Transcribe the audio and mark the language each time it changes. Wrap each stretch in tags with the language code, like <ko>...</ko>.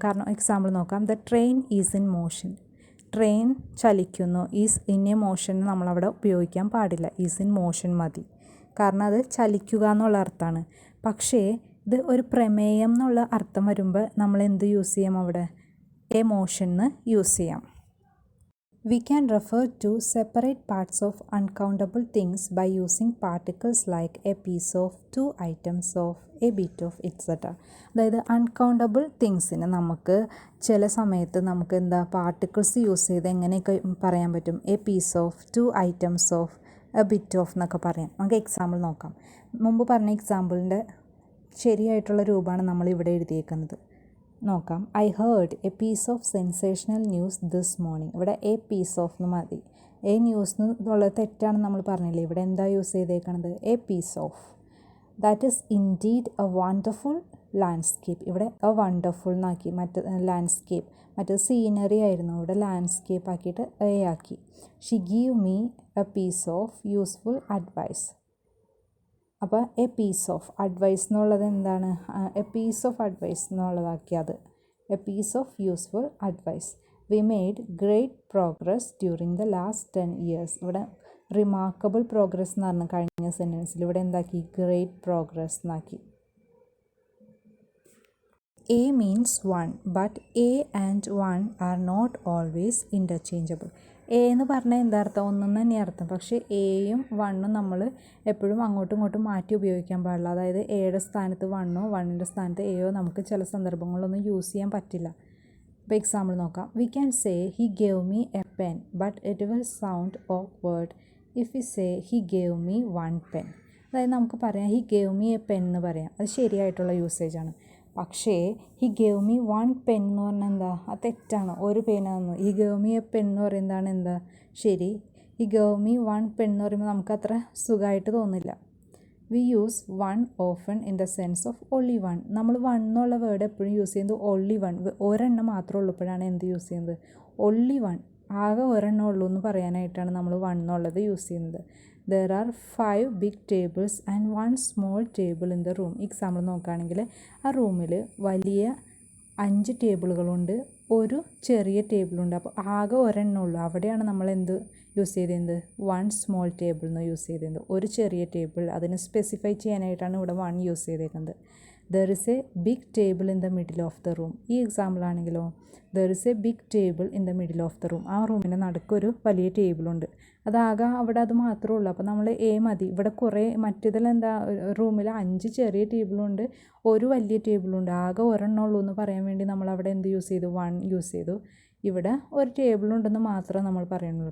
<ml>കാരണം എക്സാമ്പിൾ നോക്കാം,</ml> <en>The train is in motion.</en> <ml>Train ചലിക്കുന്നു.</ml> <en>is in a motion</en> <ml>നമ്മളവിടെ ഉപയോഗിക്കാൻ പാടില്ല,</ml> <en>is in motion</en> <ml>മതി. കാരണം അത് ചലിക്കുക എന്നുള്ള അർത്ഥമാണ്. പക്ഷേ ഇത് ഒരു പ്രമേയം എന്നുള്ള അർത്ഥം വരുമ്പോൾ നമ്മൾ എന്ത് യൂസ് ചെയ്യാം, അവിടെ മോഷൻ എന്ന് യൂസ് ചെയ്യാം.</ml> <en>We can refer to separate parts of uncountable things by using particles like a piece of, two items of, a bit of, etc.</en> <ml>അതായത് അൺകൗണ്ടബിൾ തിങ്സിന് നമുക്ക് ചില സമയത്ത് നമുക്ക് എന്താ പാർട്ടിക്കിൾസ് യൂസ് ചെയ്ത് എങ്ങനെയൊക്കെ പറയാൻ പറ്റും,</ml> <en>a piece of, two items of, a bit of</en> <ml>എന്നൊക്കെ പറയാം. നമുക്ക് എക്സാമ്പിൾ നോക്കാം. മുമ്പ് പറഞ്ഞ എക്സാമ്പിളിൻ്റെ ശരിയായിട്ടുള്ള രൂപമാണ് നമ്മൾ ഇവിടെ എഴുതിയേക്കുന്നത്. നോക്കാം.</ml> <en>I heard a piece of sensational news this morning.</en> <ml>ഇവിടെ</ml> <en>a piece of</en> <ml>എന്ന് മതി. ന്യൂസ് എന്നുള്ളത് തെറ്റാണെന്ന് നമ്മൾ പറഞ്ഞില്ലേ. ഇവിടെ എന്താ use ചെയ്തേക്കണത്,</ml> <en>A piece of. That is indeed a wonderful landscape.</en> <ml>ഇവിടെ എ വണ്ടർഫുൾ എന്നാക്കി, ലാൻഡ്സ്കേപ്പ്, മറ്റേത് സീനറി ആയിരുന്നു, ഇവിടെ ലാൻഡ്സ്കേപ്പ് ആക്കിയിട്ട് ആക്കി.</ml> <en>She give me a piece of useful advice.</en> <ml>അപ്പോൾ എ പീസ് ഓഫ് അഡ്വൈസ് എന്നുള്ളത് എന്താണ്, A piece of advice എന്നുള്ളതാക്കിയത്</ml> <en>A piece of useful advice. We made great progress during the last 10 years.</en> <ml>ഇവിടെ remarkable progress എന്ന് പറഞ്ഞ കഴിഞ്ഞ സെൻറ്റൻസിൽ ഇവിടെ എന്താക്കി, great progress എന്നാക്കി.</ml> <en>A means one, but A and one are not always interchangeable.</en> <ml>എന്ന് പറഞ്ഞാൽ എന്താ അർത്ഥം, ഒന്നും തന്നെ അർത്ഥം. പക്ഷേ എയും വണ്ണും നമ്മൾ എപ്പോഴും അങ്ങോട്ടും ഇങ്ങോട്ടും മാറ്റി ഉപയോഗിക്കാൻ പാടില്ല. അതായത് എയുടെ സ്ഥാനത്ത് വണ്ണോ വണ്ണിൻ്റെ സ്ഥാനത്ത് എയോ നമുക്ക് ചില സന്ദർഭങ്ങളിലൊന്നും യൂസ് ചെയ്യാൻ പറ്റില്ല. ഇപ്പോൾ എക്സാമ്പിൾ നോക്കാം.</ml> <en>We can say he gave me a pen, but it will sound awkward if we say he gave me one pen.</en> <ml>അതായത് നമുക്ക് പറയാം</ml> <en>he gave me a pen</en> <ml>എന്ന് പറയാം, അത് ശരിയായിട്ടുള്ള യൂസേജാണ്. പക്ഷേ</ml> <en>he gave me one pen</en> <ml>എന്ന് പറഞ്ഞാൽ എന്താ, അത് തെറ്റാണ്. ഒരു പെന്നാണെന്ന്.</ml> <en>he gave me a pen</en> <ml>എന്ന് പറയുന്നതാണ് എന്താ ശരി.</ml> <en>he gave me one pen</en> <ml>എന്ന് പറയുമ്പോൾ നമുക്ക് അത്ര സുഖമായിട്ട് തോന്നില്ല.</ml> <en>We use one often in the sense of only one.</en> <ml>നമ്മൾ വൺ എന്നുള്ള വേർഡ് എപ്പോഴും യൂസ് ചെയ്യുന്നത് ഓൺലി വൺ, ഒരെണ്ണം മാത്രമേ ഉള്ളപ്പോഴാണ് എന്ത് യൂസ് ചെയ്യുന്നത്, ഓൺലി വൺ, ആകെ ഒരെണ്ണം ഉള്ളൂ എന്ന് പറയാനായിട്ടാണ് നമ്മൾ വൺ എന്നുള്ളത് യൂസ് ചെയ്യുന്നത്.</ml> <en>There are 5 big tables and 1 small table in the room.</en> <ml>Example നോക്കുകയാണെങ്കിൽ ആ റൂമിൽ വലിയ 5 ടേബിളുകളുണ്ട്, ഒരു ചെറിയ ടേബിളുണ്ട്. അപ്പോൾ ആകെ ഒരെണ്ണം ഉള്ളൂ. അവിടെയാണ് നമ്മൾ എന്ത് യൂസ് ചെയ്തത്, 1 സ്മോൾ ടേബിൾ എന്ന് യൂസ് ചെയ്തത്. ഒരു ചെറിയ ടേബിൾ, അതിനെ സ്പെസിഫൈ ചെയ്യാനായിട്ടാണ് ഇവിടെ 1 യൂസ് ചെയ്തേക്കുന്നത്.</ml> <en>There is a big table in the middle of the room.</en> <ml>ഈ എക്സാമ്പിൾ ആണെങ്കിലോ,</ml> <en>there is a big table in the middle of the room.</en> <ml>ആ റൂമിൻ്റെ നടുക്കൊരു വലിയ ടേബിളുണ്ട്. അതാകെ അവിടെ അത് മാത്രമേ ഉള്ളൂ. അപ്പോൾ നമ്മൾ മതി. ഇവിടെ കുറേ മറ്റേതിലെന്താ, റൂമിൽ 5 ചെറിയ ടേബിളുണ്ട്, ഒരു വലിയ ടേബിളുണ്ട്, ആകെ ഒരെണ്ണം ഉള്ളൂ എന്ന് പറയാൻ വേണ്ടി നമ്മൾ അവിടെ എന്ത് യൂസ് ചെയ്തു, 1 യൂസ് ചെയ്തു. ഇവിടെ ഒരു ടേബിളുണ്ടെന്ന് മാത്രമേ നമ്മൾ പറയുന്നുള്ളൂ.</ml>